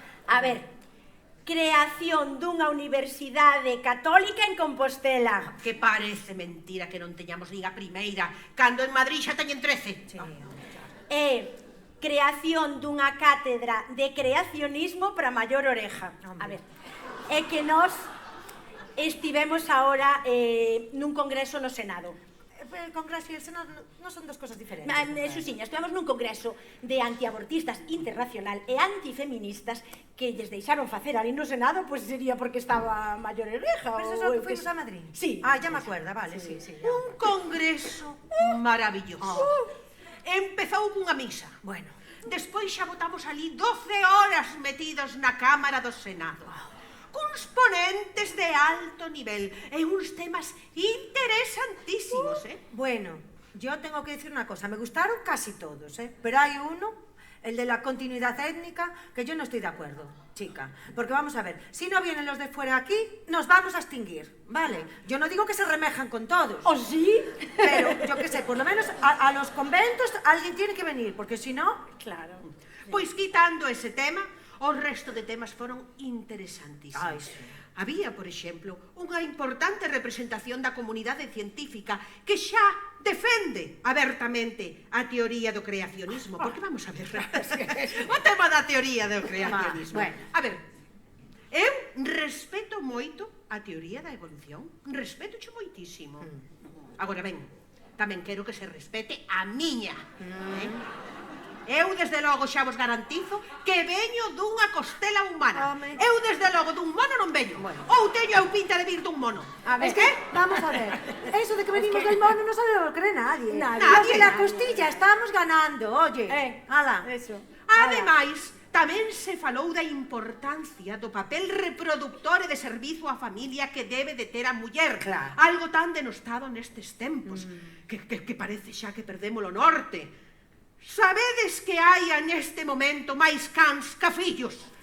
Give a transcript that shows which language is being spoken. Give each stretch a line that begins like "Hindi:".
Galician: A ver, creación dunha universidade católica en Compostela. Que parece mentira que non teñamos nin a primeira, cando en Madrid xa teñen 13.
Spanish: Sí, E
Galician: creación dunha cátedra de creacionismo para maior oreja. A ver, é que nós estivemos agora nun congreso no Senado.
Spanish: El Congreso y el Senado no son dos cosas diferentes.
Galician: Susiña, estivemos nun congreso de antiabortistas internacional e antifeministas que lles deixaron facer ali no Senado, pois sería porque estaba maior oreja.
Spanish: Pero eso que fuimos a Madrid. Sí. Ah, ya me acuerdo, vale, sí. Un congreso maravilloso.
Galician: Empezou cunha misa.
Spanish: Bueno.
Galician: Despois xa botamos ali 12 horas metidos na Cámara do Senado. Cuns ponentes de alto nivel e uns temas interesantísimos,
Spanish: Bueno, yo tengo que decir una cosa, me gustaron casi todos, pero hay uno, el de la continuidad étnica, que yo no estoy de acuerdo, chica. Porque vamos a ver, si no vienen los de fuera aquí, nos vamos a extinguir, ¿vale? Yo no digo que se remejan con todos. ¿Oh, sí? Pero, yo qué sé, por lo menos a los conventos alguien tiene que venir, porque si no... Claro.
Galician: Pois quitando ese tema, o resto de temas foron interesantísimos.
Spanish: Ai, sí.
Galician: Había, por exemplo, unha importante representación da comunidade científica que xa defende abertamente a teoría do creacionismo. Porque vamos a ver, o tema da teoría do creacionismo.
Spanish: Bueno.
Galician: A ver, eu respeto moito a teoría da evolución. Respetocho moitísimo. Agora ben, tamén quero que se respete a miña. Eu, desde logo, xa vos garantizo que veño dunha costela humana. Home. Eu, desde logo, dun mono non veño.
Spanish: Bueno.
Galician: Ou teño eu pinta de vir dun mono. A ver,
Spanish: Es que, vamos a ver, eso de que venimos del mono no se lo cree nadie. Nadie. Los de la costilla estamos ganando, oye. Ala. Eso.
Galician: Ademais, tamén se falou da importancia do papel reproductor e de servizo á familia que debe de ter a muller. Claro. Algo tan denostado nestes tempos, que parece xa que perdemos o norte. Sabedes que hai neste momento máis cans ca fillos?